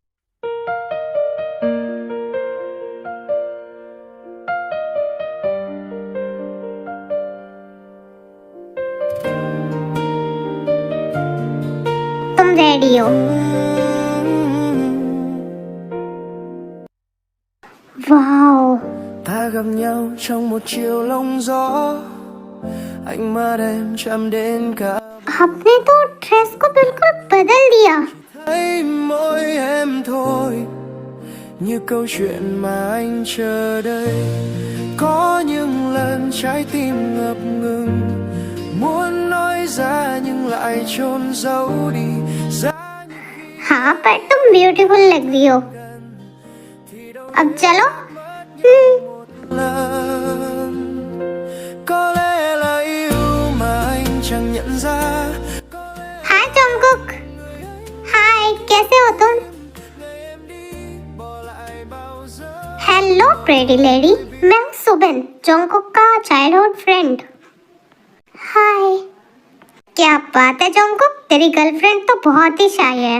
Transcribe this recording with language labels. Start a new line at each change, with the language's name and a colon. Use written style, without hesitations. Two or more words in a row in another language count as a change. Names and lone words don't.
Hindi: तुम रेडी हो। वाओ।
Vietnamese: Ta gặp nhau trong một chiều lông gió, ánh mắt em chạm đến cả
Hindi: आपने तो ड्रेस को बिल्कुल बदल दिया।
Vietnamese: thấy mỗi em thôi, như câu chuyện mà anh chờ đợi. Có những lần trái tim ngập ngừng, muốn nói ra nhưng lại chôn giấu đi.
Hindi: हाँ पर तुम ब्यूटीफुल लग रही हो। अब चलो।
Vietnamese: Có lẽ là yêu mà anh chẳng nhận ra.
Hindi: हाय जंगकुक। हाय, कैसे हो तुम?
English: hello pretty lady,
Hindi: मैं हूँ सुबिन, जंगकुक का
English: childhood friend.
Hindi: हाय। क्या बात है जंगकुक, तेरी गर्लफ्रेंड तो बहुत ही शाय है।